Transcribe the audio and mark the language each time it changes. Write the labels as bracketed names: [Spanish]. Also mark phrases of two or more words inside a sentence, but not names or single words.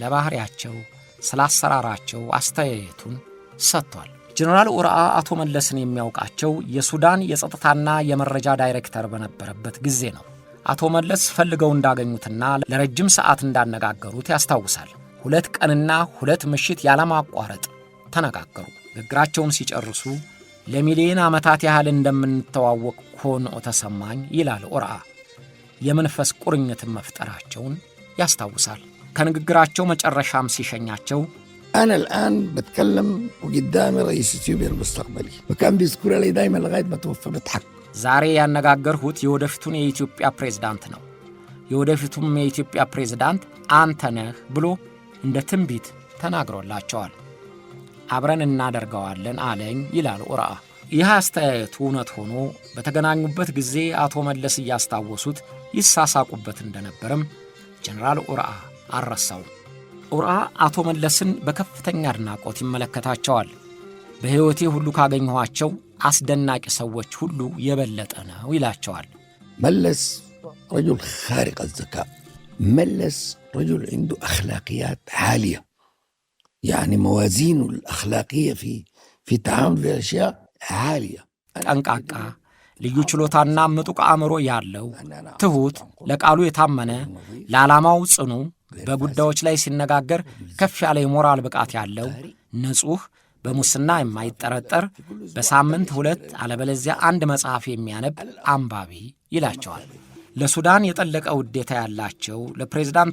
[Amharic] ባህሪያቸው፣ ስለ አሰራራቸው አስተያየቱን ሰጥቷል። ጀነራል ኡርአ አቶ መለስን የሚያውቃቸው የሱዳን የጸጥታና የመረጃ ዳይሬክተር በነበረበት ጊዜ ነው። አቶ መለስ ፈልገው እንዳገኙትና ለረጅም ሰዓት እንዳነጋገሩት ያስታውሳል። 2 ቀንና 2 ምሽት ያለማቋረጥ ተነጋገሩ። ንግግራቸውን ሲጨርሱ ለሚሊዮን ዓመታት ያህል እንደምንተዋወቅ ሆኖ ተሰማኝ ይላል ኡርአ። የመንፈስ ቁርኝትን መፍጠራቸውን ያስታውሳል። ከንግግራቸው መጨረሻም ሲሸኛቸው [Arabic] أنا الآن بتكلم وقدامي رئيس إثيوبيا المستقبلي وكان بيذكر لي دايما لغاية ما توفى بضحك [Amharic] ዛሬ ያነጋገርሁት የወደፊቱን የኢትዮጵያ ፕሬዝዳንት ነው። የወደፊቱም የኢትዮጵያ ፕሬዝዳንት አንተ ነህ ብሎ እንደ ትንቢት ተናግሮላቸዋል። አብረን እናደርገዋለን አለኝ ይላል ኡርአ። ይህ አስተያየቱ እውነት ሆኖ በተገናኙበት ጊዜ አቶ መለስ እያስታወሱት ይሳሳቁበት እንደነበርም ጀነራል ኡርአ አልረሳውም። ኡርአ አቶ መለስን በከፍተኛ አድናቆት ይመለከታቸዋል። በሕይወቴ ሁሉ ካገኘኋቸው አስደናቂ ሰዎች ሁሉ የበለጠ ነው ይላቸዋል። [Arabic] ملس رجل خارق الذكاء، ملس رجل عنده أخلاقيات عالية، يعني موازينه الأخلاقية في تعامل الأشياء عالية. [Amharic] ጠንቃቃ፣ ልዩ ችሎታና ምጡቅ አእምሮ ያለው፣ ትሁት፣ ለቃሉ የታመነ፣ ለዓላማው ጽኑ፣ በጉዳዮች ላይ ሲነጋገር ከፍ ያለ የሞራል ብቃት ያለው፣ ንጹሕ፣ በሙስና የማይጠረጠር፣ በሳምንት 2 አለበለዚያ 1 መጽሐፍ የሚያነብ አንባቢ ይላቸዋል። ለሱዳን የጠለቀ ውዴታ ያላቸው፣ ለፕሬዝዳንት